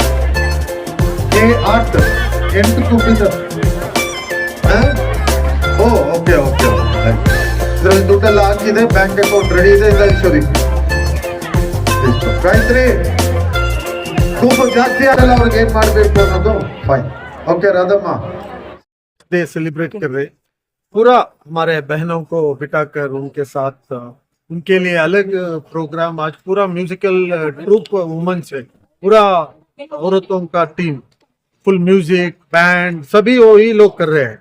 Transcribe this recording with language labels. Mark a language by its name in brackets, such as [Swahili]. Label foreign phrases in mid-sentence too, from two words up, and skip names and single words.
[Kannada] 8 ಗುಂಪಿದ್ದಾರೆ. ಓ ಓಕೆ ಓಕೆ ಇದರಲ್ಲಿ ದುಡ್ಡೆಲ್ಲ ಹಾಕಿದೆ, [English] bank account [Kannada] ರೆಡಿ ಇದೆ. ಇಲ್ಲ ಈಶ್ವರಿ ಗಾಯತ್ರಿ ಗುಂಪು ಜಾಸ್ತಿ ಆಗಲ್ಲ, ಅವ್ರಿಗೆ ಏನ್ ಮಾಡಬೇಕು ಅನ್ನೋದು ಫೈನ್. [Hindi] ओके राधम्मा डे सेलिब्रेट कर रहे पूरा हमारे बहनों को बिठाकर उनके साथ उनके लिए अलग प्रोग्राम. आज पूरा [English] musical troupe womens [Hindi] है, पूरा औरतों का टीम, [English] full music band [Hindi] सभी वही लोग कर रहे हैं.